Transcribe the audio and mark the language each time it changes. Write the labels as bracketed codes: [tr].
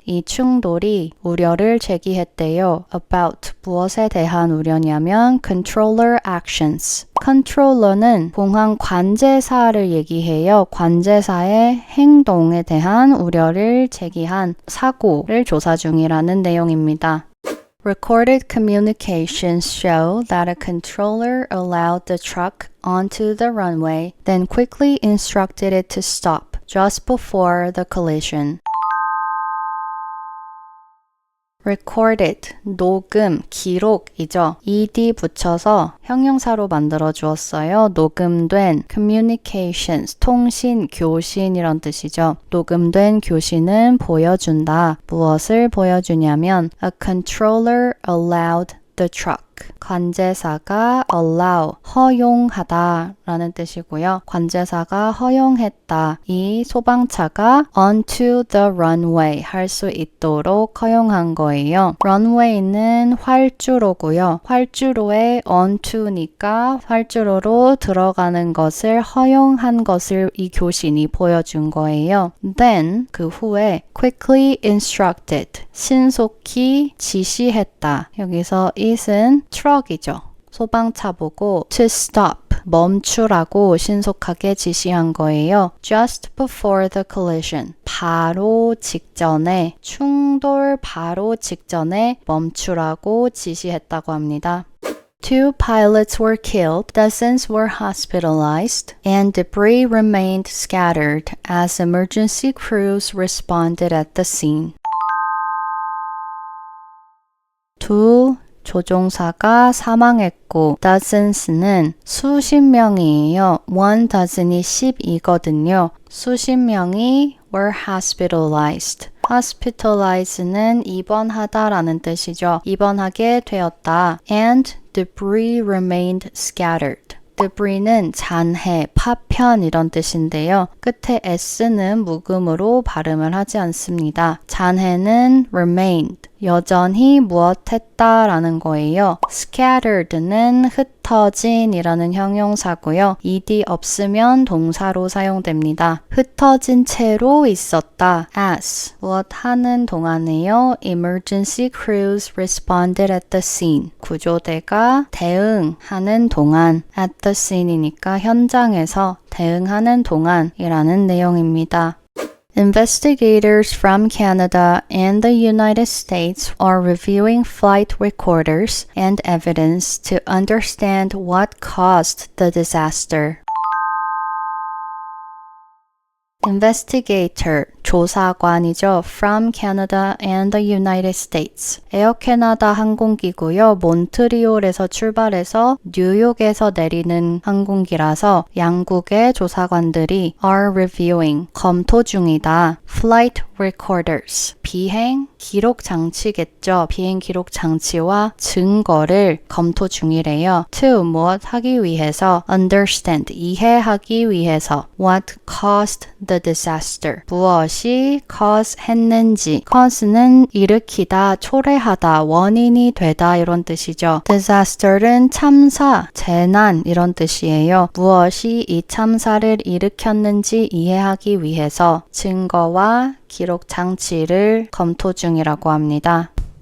[ko] 이 충돌이 우려를 제기했대요. about, 무엇에 대한 우려냐면 [en] controller actions. [ko] 컨트롤러는 공항 관제사를 얘기해요. 관제사의 행동에 대한 우려를 제기한 사고를 조사 중이라는 내용입니다. [en] Recorded communications show that a controller allowed the truck onto the runway, then quickly instructed it to stop just before the collision. [ko] recorded, 녹음, 기록이죠. ed 붙여서 형용사로 만들어 주었어요. 녹음된 communications, 통신, 교신 이런 뜻이죠. 녹음된 교신은 보여준다. 무엇을 보여주냐면 [en] a controller allowed the truck. [ko] 관제사가 allow, 허용하다 라는 뜻이고요. 관제사가 허용했다. 이 소방차가 [en] onto the runway [ko] 할 수 있도록 허용한 거예요. runway는 활주로고요. 활주로에 onto니까 활주로로 들어가는 것을 허용한 것을 이 교신이 보여준 거예요. Then, 그 후에 [en] quickly instructed, [ko] 신속히 지시했다. 여기서 it은 트럭이죠. 소방차 보고 [en] to stop, [ko] 멈추라고 신속하게 지시한 거예요. [en] Just before the collision, [ko] 바로 직전에, 충돌 바로 직전에 멈추라고 지시했다고 합니다. [en] Two pilots were killed, dozens were hospitalized, and debris remained scattered as emergency crews responded at the scene. [ko] 두 조종사가 사망했고 dozens는 수십 명이에요. one dozen이 10이거든요. 수십 명이 [en] were hospitalized. [ko] hospitalize는 입원하다라는 뜻이죠. 입원하게 되었다. [en] and debris remained scattered. [ko] debris는 잔해, 파편 이런 뜻인데요. 끝에 s는 묵음으로 발음을 하지 않습니다. 잔해는 remained, 여전히 무엇했다 라는 거예요. scattered는 흩어진 이라는 형용사고요. ed 없으면 동사로 사용됩니다. 흩어진 채로 있었다. as, 무엇 하는 동안에요. [en] emergency crews responded at the scene. [ko] 구조대가 대응하는 동안 [en] at the scene [ko] 이니까 현장에서 대응하는 동안이라는 내용입니다. [en] Investigators from Canada and the United States are reviewing flight recorders and evidence to understand what caused the disaster. [ko] Investigator, 조사관이죠. [en] From Canada and the United States. [ko] 에어 캐나다 항공기고요. 몬트리올에서 출발해서 뉴욕에서 내리는 항공기라서 양국의 조사관들이 [en] are reviewing, [ko] 검토 중이다. [en] Flight recorders, [ko] 비행 기록 장치겠죠. 비행 기록 장치와 증거를 검토 중이래요. To, 무엇 하기 위해서. Understand, 이해하기 위해서. [en] What caused the disaster, [ko] 무엇이 cause 했는지. cause는 일으키다, 초래하다, 원인이 되다 이런 뜻이죠. disaster는 참사, 재난 이런 뜻이에요. 무엇이 이 참사를 일으켰는지 이해하기 위해서 증거와 기록 장치를 검토 중이라고 합니다.